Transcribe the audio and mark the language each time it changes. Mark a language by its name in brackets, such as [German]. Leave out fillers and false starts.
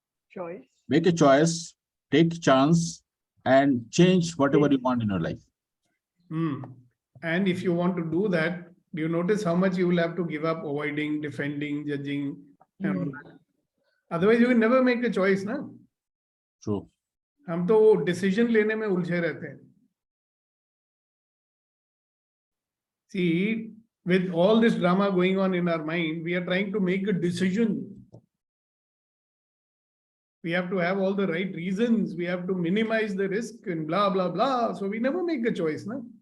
[English] Choice. Make a choice, take chance, and change whatever you want in your life. And if you want to do that, do you notice how much you will have to give up avoiding, defending, judging? And all that? Otherwise, you will never make a choice, na? True. [Hindi] हम तो decision लेने में उलझे रहते हैं. [English] See, with all this drama going on in our mind, we are trying to make a decision. We have to have all the right reasons. We have to minimize the risk and blah, blah, blah. So we never make a choice, na?